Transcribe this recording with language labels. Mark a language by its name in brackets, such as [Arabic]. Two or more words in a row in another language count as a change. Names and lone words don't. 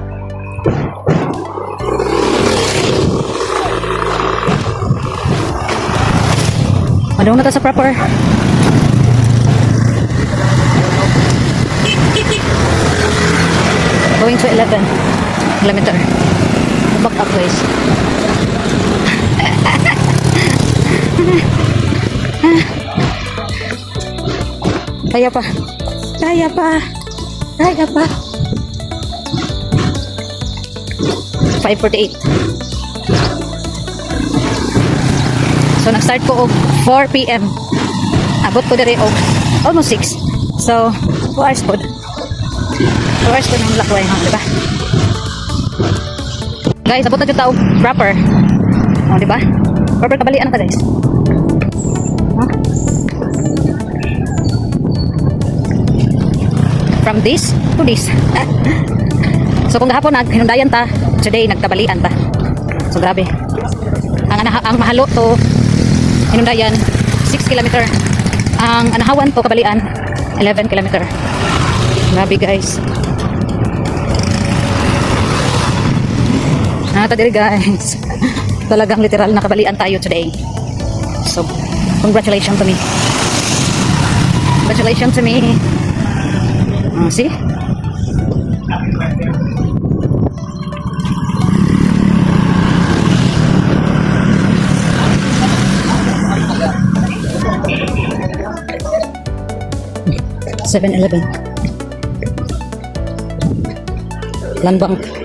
[Cebuano] Madung na to sa proper. [English] Going to 11 kilometer. Back up guys. [Cebuano] Kaya pa. Kaya pa. Kaya pa. 5:48. So nag-start ko og 4 PM. Abot ko diri og almost 6. So 2 hours po. 2 hours po ng lakway, ha, diba? Guys, abot na dito og proper. Oh, diba? Proper kabalian na ta, guys. [English] Huh? From this to this. [Cebuano] So kung gahapon hinundayan ta, today nagtabalian ta. So grabe. Ang mahalo to hinundayan 6 kilometer. Ang anahawan to kabalian 11 kilometer. Grabe guys. Nata diri guys. [Filipino] Talagang literal nakabalian tayo today. [English] So congratulations to me. Congratulations to me. See? (7-11) Landbank.